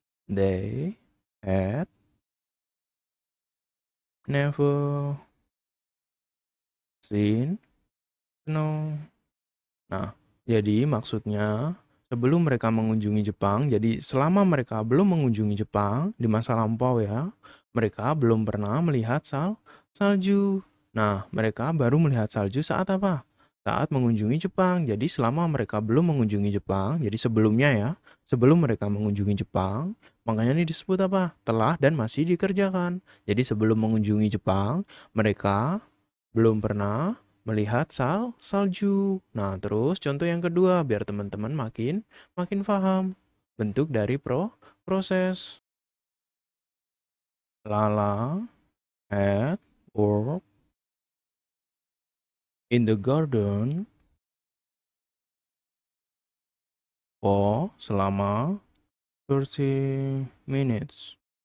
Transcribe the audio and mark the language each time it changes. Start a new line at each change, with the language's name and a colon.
English: They had never seen snow.
Indonesian: Nah, jadi maksudnya sebelum mereka mengunjungi Jepang, jadi selama mereka belum mengunjungi Jepang di masa lampau ya, mereka belum pernah melihat salju. Nah, mereka baru melihat salju saat apa? Saat mengunjungi Jepang. Jadi selama mereka belum mengunjungi Jepang, jadi sebelumnya ya, sebelum mereka mengunjungi Jepang, makanya ini disebut apa? Telah dan masih dikerjakan. Jadi sebelum mengunjungi Jepang, mereka belum pernah melihat salju. Nah, terus contoh yang kedua biar teman-teman makin paham bentuk dari proses.
English: Lala had work in the garden for
Indonesian: selama
English: 30 minutes.